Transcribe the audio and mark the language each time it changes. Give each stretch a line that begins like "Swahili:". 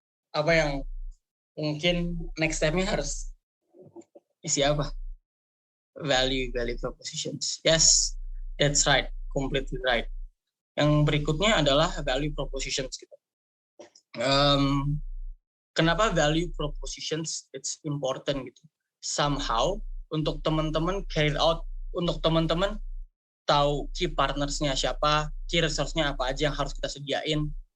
Indonesian: apa yang mungkin next step-nya harus isi apa?
English: Value propositions. Yes, that's right, completely right.
Indonesian: Yang berikutnya adalah value propositions gitu. Kenapa value propositions
English: it's important
Indonesian: gitu?
English: Somehow
Indonesian: untuk teman-teman carry out, untuk teman-teman tahu key partnersnya siapa, key resource-nya apa aja yang harus kita sediain.